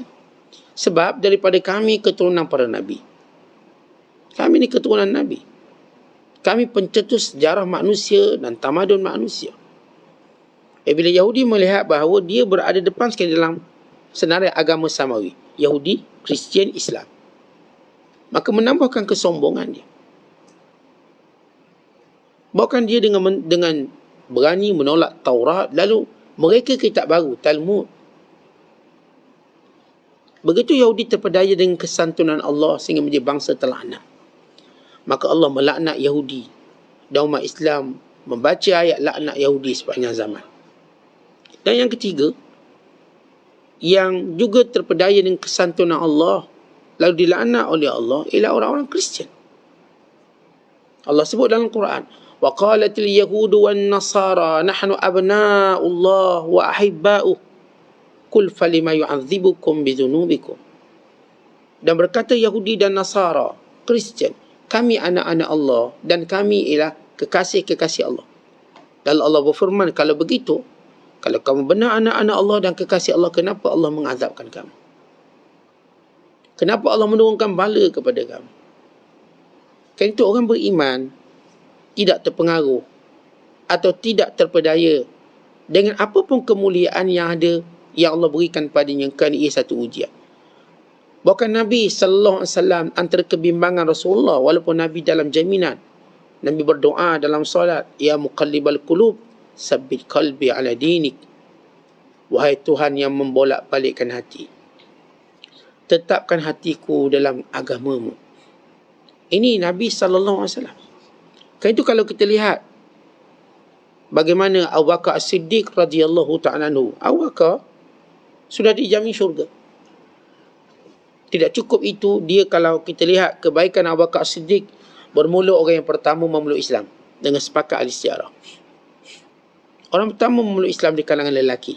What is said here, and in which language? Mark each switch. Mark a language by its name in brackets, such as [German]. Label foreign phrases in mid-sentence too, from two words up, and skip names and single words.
[Malay] Sebab daripada kami keturunan para nabi. Kami ni keturunan nabi. Kami pencetus sejarah manusia dan tamadun manusia. Bila Yahudi melihat bahawa dia berada depan sekali dalam senarai agama samawi, Yahudi, Kristian, Islam, maka menambahkan kesombongan dia. Bahkan dia dengan berani menolak Taurat, lalu mereka kitab baru, Talmud. Begitu Yahudi terpedaya dengan kesantunan Allah sehingga menjadi bangsa terlaknat. Maka Allah melaknat Yahudi dan umat Islam membaca ayat laknat Yahudi sepanjang zaman. Dan yang ketiga, yang juga terpedaya dengan kesantunan Allah, lalu dilaknat oleh Allah, ialah orang-orang Kristian. Allah sebut dalam Quran, [Arabic] وقالت اليهود والنصارى نحن أبناء الله وأحباؤه قل فلم يعذبكم بذنوبكم. [Malay] Dan berkata Yahudi dan Nasara, Kristian, kami anak-anak Allah dan kami ialah kekasih-kekasih Allah. Lalu Allah berfirman, kalau begitu, kalau kamu benar anak-anak Allah dan kekasih Allah, kenapa Allah mengazabkan kamu? Kenapa Allah menurunkan bala kepada kamu? Kerana itu orang beriman tidak terpengaruh atau tidak terpedaya dengan apa pun kemuliaan yang ada yang Allah berikan padanya, kerana ia satu ujian. Bahkan Nabi SAW antara kebimbangan Rasulullah, walaupun Nabi dalam jaminan, Nabi berdoa dalam solat, [Arabic] يا مقلب القلوب ثبت قلبي على دينك. [Malay] Wahai Tuhan yang membolak-balikkan hati, tetapkan hatiku dalam agamamu. Ini Nabi SAW. Kan itu kalau kita lihat bagaimana Abu Bakar As-Siddiq [Arabic] رضي الله تعالى عنه. [Malay] Abu Bakar sudah dijamin syurga. Tidak cukup itu, dia kalau kita lihat kebaikan Abu Bakar As-Siddiq, bermula orang yang pertama memeluk Islam dengan sepakat ahli sejarah. Orang pertama memeluk Islam di kalangan lelaki.